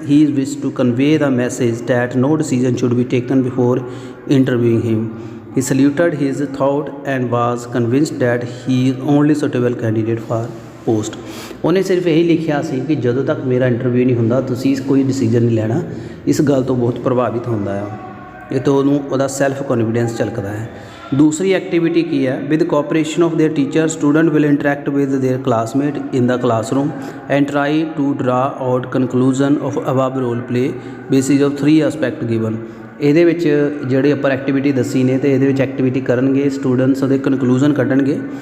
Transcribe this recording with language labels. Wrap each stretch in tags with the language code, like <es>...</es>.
<en>He wished to convey the message that no decision should be taken before interviewing him. He saluted his thought and was convinced that he is only suitable candidate for post.</en> <pa>ਉਹਨੇ ਸਿਰਫ ਇਹੀ ਲਿਖਿਆ ਸੀ ਕਿ ਜਦੋਂ ਤੱਕ ਮੇਰਾ interview ਨਹੀਂ ਹੁੰਦਾ ਤੁਸੀਂ ਕੋਈ ਡਿਸੀਜਨ ਨਹੀਂ ਲੈਣਾ। ਇਸ ਗੱਲ ਤੋਂ ਬਹੁਤ ਪ੍ਰਭਾਵਿਤ ਹੁੰਦਾ ਆ, ਇਹ ਤੋਂ ਉਹਨੂੰ ਉਹਦਾ ਸੈਲਫ ਕੌਨਫੀਡੈਂਸ ਝਲਕਦਾ ਹੈ।</pa> <hi>दूसरी एक्टिविटी की है</hi> <en>With cooperation of their teacher student will interact with their classmate in the classroom and try to draw out conclusion of above role play basis of 3 aspect given.</en> <pa>ਇਹਦੇ ਵਿੱਚ ਜਿਹੜੇ ਉੱਪਰ activity ਦੱਸੀ ਨੇ ਅਤੇ ਇਹਦੇ ਵਿੱਚ ਐਕਟੀਵਿਟੀ ਕਰਨਗੇ ਸਟੂਡੈਂਟਸ ਉਹਦੇ ਕਨਕਲੂਜਨ ਕੱਢਣਗੇ।</pa>